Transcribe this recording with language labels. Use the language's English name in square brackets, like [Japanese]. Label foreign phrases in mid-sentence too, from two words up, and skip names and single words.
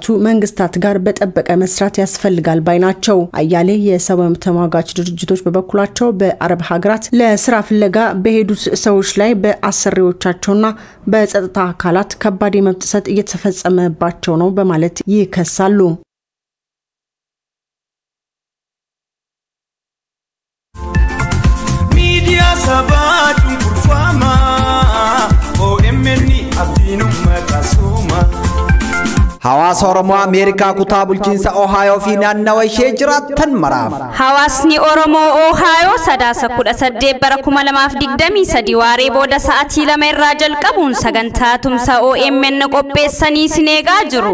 [Amharic] መንግስታት ጋር በጠበቀ መስራት ያስፈልጋል ባይናቸው። አያሌ የሰብአዊ መብት ተሟጋች ድርጅቶች በበኩላቸው በአረብ ሀገራት ለስራ ፍለጋ በሄዱት ሰዎች ላይ በአሰሪዎቻቸውና በጸጥታ አካላት ከባድ የመብት ጥሰት እየተፈጸመባቸው ነው በማለት ይከሳሉ። ሚዲያ ሰባቱ ኩርፋማ ኦኤምኤን አብዲኑ መታሱማ [Oromo] Hawaasa Oromoo Ameerikaa kutaa bulchiinsa Ohio fi naannawa ishee jiraattan maraaf. Hawaasni Oromoo Ohio sadaasa 18 bara 2023 waaree booda sa'aatii 2 irraa jalqabuun sagantaa tumsa OMN qopheessanii sineegaa jiru.